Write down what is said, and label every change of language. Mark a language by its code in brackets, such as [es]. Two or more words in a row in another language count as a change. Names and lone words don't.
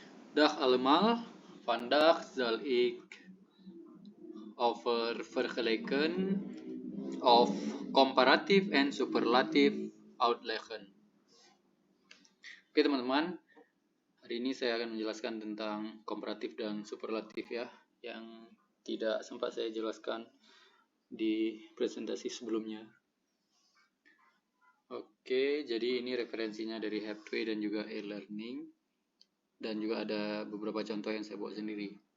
[nl] Dag allemaal, vandaag zal ik over vergelijken of comparatif en superlatief uitleggen. [id] Oke teman-teman, hari ini saya akan menjelaskan tentang komparatif dan superlatif ya, yang tidak sempat saya jelaskan di presentasi sebelumnya. Oke, jadi ini referensinya dari Have2 dan juga e-learning, dan juga ada beberapa contoh yang saya buat sendiri.